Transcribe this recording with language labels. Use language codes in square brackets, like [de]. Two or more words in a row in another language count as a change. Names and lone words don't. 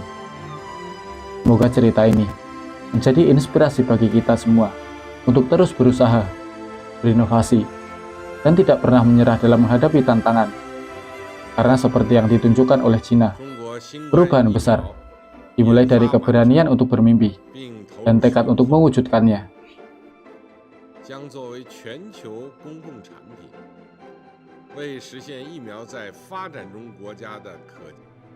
[id] Semoga cerita ini menjadi inspirasi bagi kita semua untuk terus berusaha, berinovasi, dan tidak pernah menyerah dalam menghadapi tantangan. Karena seperti yang ditunjukkan oleh China, perubahan besar dimulai dari keberanian untuk bermimpi dan tekad untuk mewujudkannya. [zh] 将作为全球公共产品，为实现疫苗在发展中国家的可